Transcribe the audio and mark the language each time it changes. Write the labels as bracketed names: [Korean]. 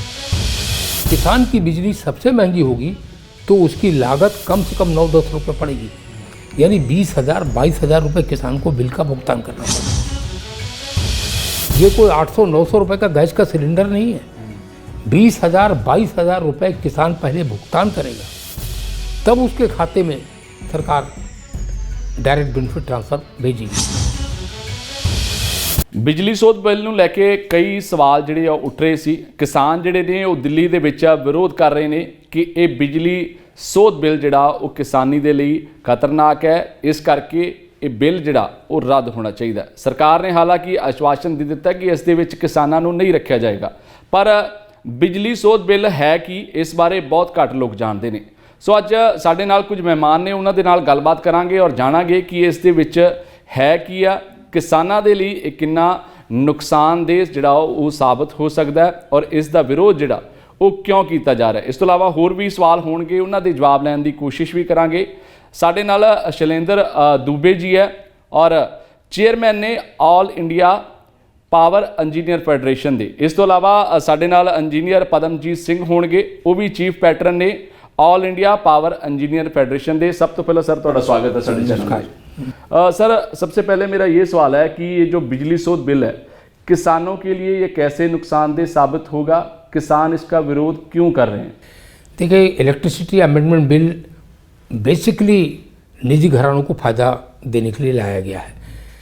[Hindi] किसान की बिजली सबसे महंगी होगी तो उसकी लागत कम से कम 9-10 रुपये पड़ेगी, यानी 20,000-22,000 रुपये किसान को बिल का भुगतान करना पड़ेगा। ये कोई 800-900 रुपये का गैस का सिलेंडर नहीं है। 20,000-22,000 रुपये किसान पहले भुगतान करेगा, तब उसके खाते में सरकार डायरेक्ट बेनिफिट ट्रांसफर भेजेगी। [Punjabi] ਬਿਜਲੀ ਸੋਧ ਬਿੱਲ ਨੂੰ ਲੈ ਕੇ ਕਈ ਸਵਾਲ ਜਿਹੜੇ ਆ ਉੱਠ ਰਹੇ ਸੀ। ਕਿਸਾਨ ਜਿਹੜੇ ਨੇ ਉਹ ਦਿੱਲੀ ਦੇ ਵਿੱਚ ਵਿਰੋਧ ਕਰ ਰਹੇ ਨੇ ਕਿ ਇਹ ਬਿਜਲੀ ਸੋਧ ਬਿੱਲ ਜਿਹੜਾ ਉਹ ਕਿਸਾਨੀ ਦੇ ਲਈ ਖਤਰਨਾਕ ਹੈ, ਇਸ ਕਰਕੇ ਇਹ ਬਿੱਲ ਜਿਹੜਾ ਉਹ ਰੱਦ ਹੋਣਾ ਚਾਹੀਦਾ। ਸਰਕਾਰ ਨੇ ਹਾਲਾਂਕਿ ਆਸ਼ਵਾਸਨ ਦੇ ਦਿੱਤਾ ਕਿ ਇਸ ਦੇ ਵਿੱਚ ਕਿਸਾਨਾਂ ਨੂੰ ਨਹੀਂ ਰੱਖਿਆ ਜਾਏਗਾ, ਪਰ ਬਿਜਲੀ ਸੋਧ ਬਿੱਲ ਹੈ ਕਿ ਇਸ ਬਾਰੇ ਬਹੁਤ ਘੱਟ ਲੋਕ ਜਾਣਦੇ ਨੇ। ਸੋ ਅੱਜ ਸਾਡੇ ਨਾਲ ਕੁਝ ਮਹਿਮਾਨ ਨੇ, ਉਹਨਾਂ ਦੇ ਨਾਲ ਗੱਲਬਾਤ ਕਰਾਂਗੇ ਔਰ ਜਾਣਾਂਗੇ ਕਿ ਇਸ ਦੇ ਵਿੱਚ ਹੈ ਕੀ ਆ, ਕਿਸਾਨਾਂ ਦੇ ਲਈ ਇਹ ਕਿੰਨਾ ਨੁਕਸਾਨਦੇਹ ਜਿਹੜਾ ਉਹ ਸਾਬਤ ਹੋ ਸਕਦਾ ਹੈ ਔਰ ਇਸ ਦਾ ਵਿਰੋਧ ਜਿਹੜਾ ਉਹ ਕਿਉਂ ਕੀਤਾ ਜਾ ਰਿਹਾ। ਇਸ ਤੋਂ ਇਲਾਵਾ ਹੋਰ ਵੀ ਸਵਾਲ ਹੋਣਗੇ, ਉਹਨਾਂ ਦੇ ਜਵਾਬ ਲੈਣ ਦੀ ਕੋਸ਼ਿਸ਼ ਵੀ ਕਰਾਂਗੇ। ਸਾਡੇ ਨਾਲ ਸ਼ੈਲੇਂਦਰ ਦੂਬੇ ਜੀ ਹੈ ਔਰ ਚੇਅਰਮੈਨ ਨੇ all India power engineer federation ਦੇ। ਇਸ ਤੋਂ ਇਲਾਵਾ ਸਾਡੇ ਨਾਲ ਇੰਜੀਨੀਅਰ ਪਦਮਜੀਤ ਸਿੰਘ ਹੋਣਗੇ, ਉਹ ਵੀ ਚੀਫ ਪੈਟਰਨ ਨੇ ਆਲ ਇੰਡੀਆ ਪਾਵਰ ਇੰਜੀਨੀਅਰ ਫੈਡरेशन ਦੇ। [Hindi] सब तो पहले सर [Punjabi] ਤੁਹਾਡਾ [Hindi] स्वागत है [Punjabi] ਸਾਡੇ [Hindi] चैनल। सर सबसे पहले मेरा ये सवाल है कि ये जो बिजली शोध बिल है किसानों के लिए ये कैसे नुकसानदेह साबित होगा, किसान इसका विरोध क्यों कर रहे हैं? देखिए, इलेक्ट्रिसिटी अमेंडमेंट बिल बेसिकली निजी घरानों को फ़ायदा देने के लिए लाया गया है।